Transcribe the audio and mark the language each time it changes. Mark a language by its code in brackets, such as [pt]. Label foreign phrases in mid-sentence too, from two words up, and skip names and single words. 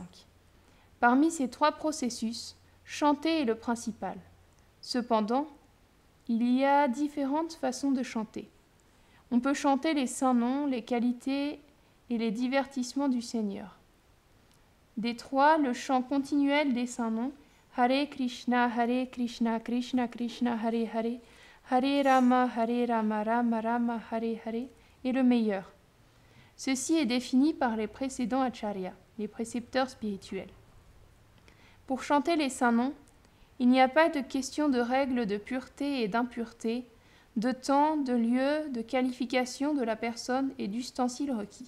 [fr] Parmi ces trois processus, chanter est le principal. Cependant, il y a différentes façons de chanter. On peut chanter les saints noms, les qualités et les divertissements du Seigneur. Des trois, le chant continuel des saints noms, [sa] हरे कृष्ण, कृष्ण कृष्ण, हरे हरे, हरे राम, राम राम, हरे हरे, [fr] est le meilleur. Ceci est défini par les précédents acharyas, les précepteurs spirituels. Pour chanter les saints noms, il n'y a pas de question de règles de pureté et d'impureté, de temps, de lieu, de qualification de la personne et d'ustensiles requis.